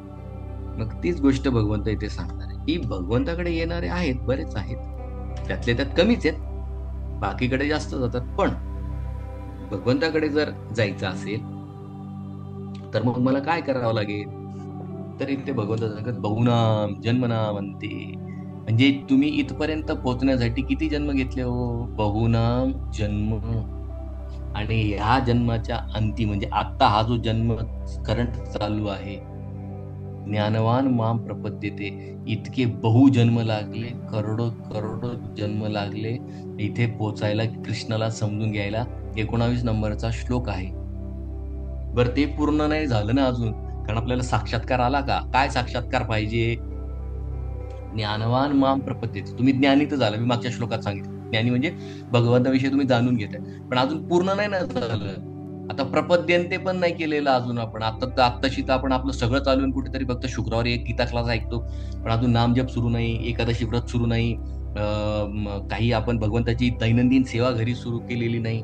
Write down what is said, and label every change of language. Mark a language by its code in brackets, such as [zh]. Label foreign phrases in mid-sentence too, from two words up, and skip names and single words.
[mr] मग तीच गोष्ट भगवंत इथे सांगणार आहे की भगवंताकडे येणारे आहेत, बरेच आहेत, त्यातले त्यात कमीच आहेत, बाकीकडे जास्त जातात. पण भगवंताकडे जर जायचं असेल तर मग मला काय करावं लागेल? तर इथे भगवंत सांगतात [sa] बहुनाम जन्मनाम अंते, [mr] म्हणजे तुम्ही इथपर्यंत पोहोचण्यासाठी किती जन्म घेतले हो? [sa] बहुनाम जन्म. [mr] आणि ह्या जन्माच्या अंती म्हणजे आता हा जो जन्म करंट चालू आहे, [sa] ज्ञानवान माम प्रपद्यते, [mr] इतके बहुजन्म लागले, करोडो करोडो जन्म लागले इथे पोचायला, कृष्णाला समजून घ्यायला. 19 नंबरचा श्लोक आहे. बरं, ते पूर्ण नाही झालं ना अजून, कारण आपल्याला साक्षात्कार आला का? काय साक्षात्कार पाहिजे? [sa] ज्ञानवान माम प्रपद्यते. [mr] तुम्ही ज्ञानी तर झाला, मी मागच्या श्लोकात सांगितलं. ज्ञानी म्हणजे भगवंताविषयी तुम्ही जाणून घेताय, पण अजून पूर्ण नाही ना झालं. आता प्रपद्यंते पण नाही केलेलं अजून आपण. आत्ताशी तर आपण आपलं सगळं चालून कुठेतरी फक्त शुक्रवारी एक गीता क्लास ऐकतो, पण अजून नामजप सुरू नाही, एकादशी व्रत सुरू नाही, काही आपण भगवंताची दैनंदिन सेवा घरी सुरू केलेली नाही.